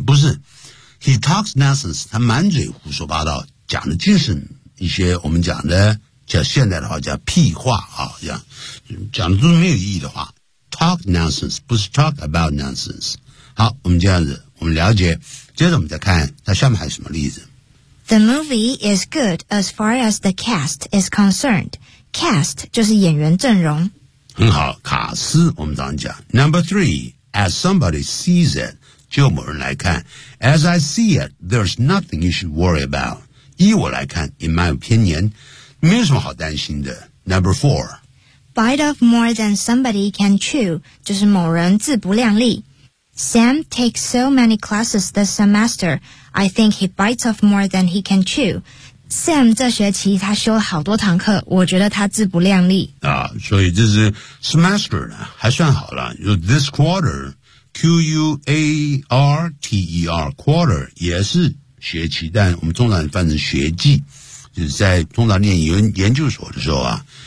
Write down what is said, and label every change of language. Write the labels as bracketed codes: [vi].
[zh] 不是 [en] he talks nonsense， [zh] 他满嘴胡说八道，讲的尽是一些我们讲的叫现代的话叫屁话啊，这样讲的都是没有意义的话。 [en] Talk nonsense [zh] 不是 [en] talk about nonsense。 [zh] 好，我们这样子。我们了解，接着我们再看它下面还有什么例子。 [en] The movie is good as far as the cast is concerned. [zh] Cast 就是演员阵容。很好，卡斯我们常讲。 [en] Number three, as somebody sees it, [zh] 就某人来看。 [en] As I see it, there's nothing you should worry about. [zh] 依我来看 ， [en] in my opinion, [zh] 没有什么好担心的。 [en] Number four, bite off more than somebody can chew, [zh] 就是某人自不量力。 [en] Sam takes so many classes this semester, I think he bites off more than he can chew. [zh] Sam 这学期他修了好多堂课，我觉得他自不量力。啊，所以这是 semester 呢，还算好了。就 this quarter, Q-U-A-R-T-E-R, quarter, 也是学期，但我们通常翻成学季，就是在通常念研究所的时候啊。